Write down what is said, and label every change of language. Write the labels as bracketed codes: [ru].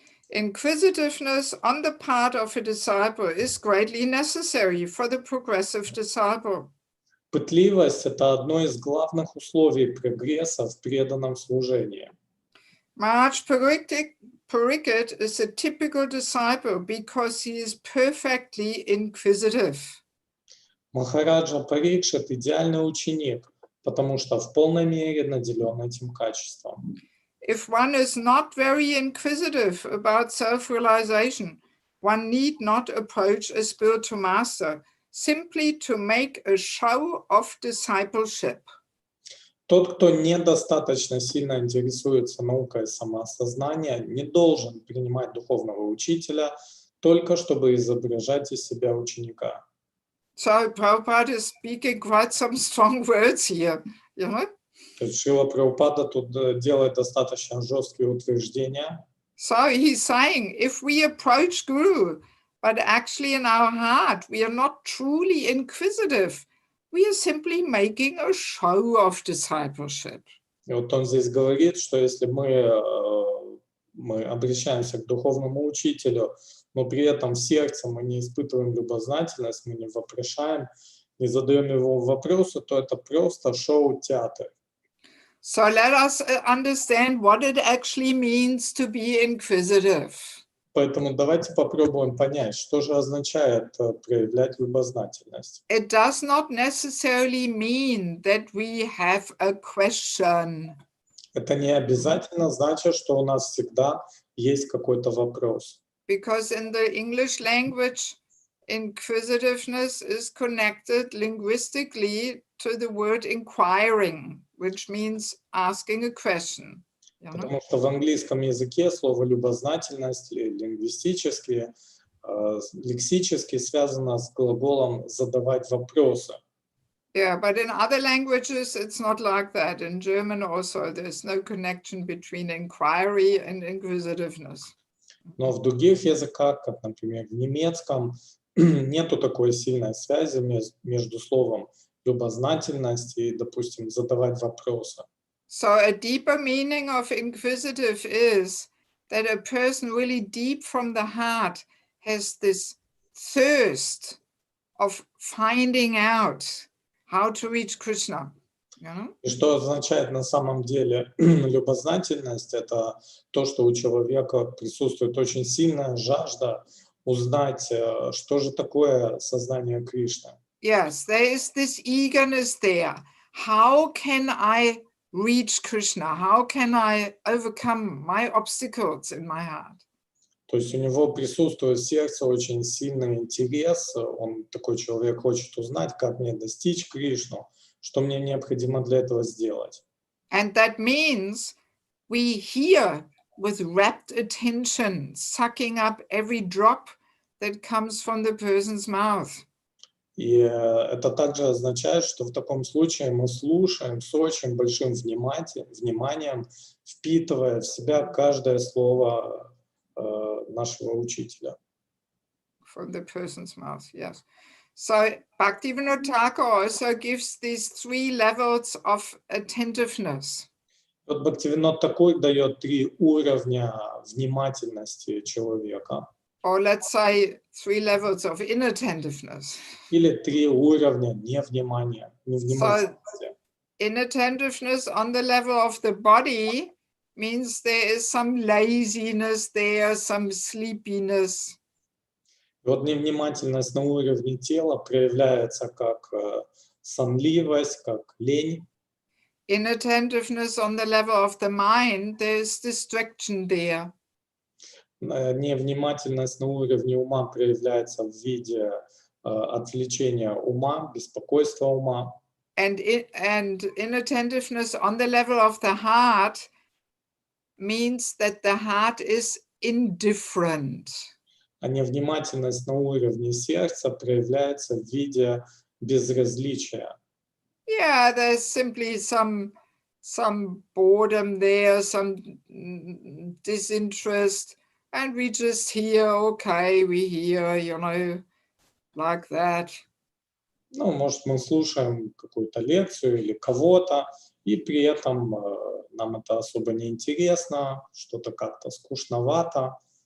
[en] Inquisitiveness on the part of a disciple is greatly necessary for the progressive disciple. [ru] Пытливость – это одно из главных условий прогресса в преданном служении. [en] Maharaj Pariksit is a typical disciple because he is perfectly inquisitive. [ru] Махараджа Парикшит – идеальный ученик, потому что в полной мере наделен этим качеством. [en] If one is not very inquisitive about self-realization, one need not approach a spiritual master simply to make a show of discipleship. [ru] Тот, кто недостаточно сильно интересуется наукой самоосознания, не должен принимать духовного учителя только чтобы изображать из себя ученика. [en] So Prabhupada is speaking quite some strong words here, you know? [ru] То есть Шрила Прабхупада тут делает достаточно жесткие утверждения. [en] So he's saying, if we approach Guru, but actually in our heart, we are not truly inquisitive, we are simply making a show of discipleship. [ru] И вот он здесь говорит, что если мы обращаемся к духовному учителю, но при этом в сердце мы не испытываем любознательность, мы не вопрошаем, не задаем его вопросы, то это просто шоу-театр. [en] So let us understand what it actually means to be inquisitive. [ru] Поэтому давайте попробуем понять, что же означает проявлять любознательность. [en] It does not necessarily mean that we have a question. [ru] Это не обязательно значит, что у нас всегда есть какой-то вопрос. [en] Because in the English language, inquisitiveness is connected linguistically to the word inquiring, which means asking a question. [ru] Потому что в английском языке слово любознательность лингвистически, лексически связано с глаголом задавать вопросы. [en] Yeah, but in other languages, it's not like that. In German also, there's no connection between inquiry and inquisitiveness. [ru] Но в других языках, как, например, в немецком, нету такой сильной связи между словом любознательность и, допустим, задавать вопросы. [en] So a deeper meaning of inquisitive is that a person really deep from the heart has this thirst of finding out how to reach Krishna. You know? [ru] И что означает на самом деле любознательность? Это то, что у человека присутствует очень сильная жажда узнать, что же такое сознание Кришны. [en] Yes, there is this eagerness there. How can I reach Krishna? How can I overcome my obstacles in my heart? [ru] То есть у него присутствует в сердце очень сильный интерес. Он такой человек хочет узнать, как мне достичь Кришну, что мне необходимо для этого сделать. [en] And that means we hear with rapt attention, sucking up every drop that comes from the person's mouth. [ru] И это также означает, что в таком случае мы слушаем с очень большим вниманием, впитывая в себя каждое слово нашего учителя. [en] From the person's mouth, yes. So Bhaktivinoda Thakur also gives these 3 levels of attentiveness. [ru] Вот Бхактивинод Такур дает 3 уровня внимательности человека. [en] Or let's say 3 levels of inattentiveness. [ru] Или 3 уровня невнимательности. [en] Inattentiveness on the level of the body means there is some laziness there, some sleepiness. [ru] Вот невнимательность на уровне тела проявляется как сонливость, как лень. [en] Inattentiveness on the level of the mind, there's distraction there. [ru] Невнимательность на уровне ума проявляется в виде отвлечения ума, беспокойства ума. [en] And inattentiveness on the level of the heart means that the heart is indifferent. [ru] А невнимательность на уровне сердца проявляется в виде безразличия. [en] Yeah, there's simply some boredom there, some disinterest, and we just hear, okay, we hear, like that. [ru] Ну, может, мы слушаем какую-то лекцию или кого-то, и при этом нам это особо не интересно, что-то как-то скучновато.